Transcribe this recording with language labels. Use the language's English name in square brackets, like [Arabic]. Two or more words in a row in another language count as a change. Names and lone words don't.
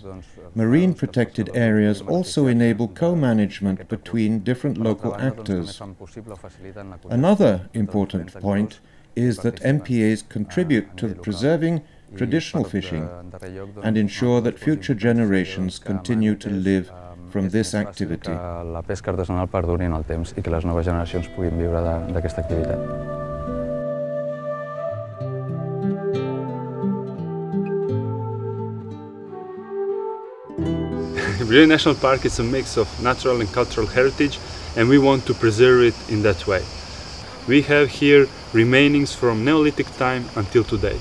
[English] Marine protected areas also enable co-management between different local actors. Another important point is that MPAs contribute to preserving traditional fishing and ensure that future generations continue to live from this activity. [Catalan] La pesca artesanal perduri en el temps i que les noves generacions puguin viure d'aquesta activitat. [English] Brunei National Park is a mix of natural and cultural heritage, and we want to preserve it in that way. We have here remainings from Neolithic time until today.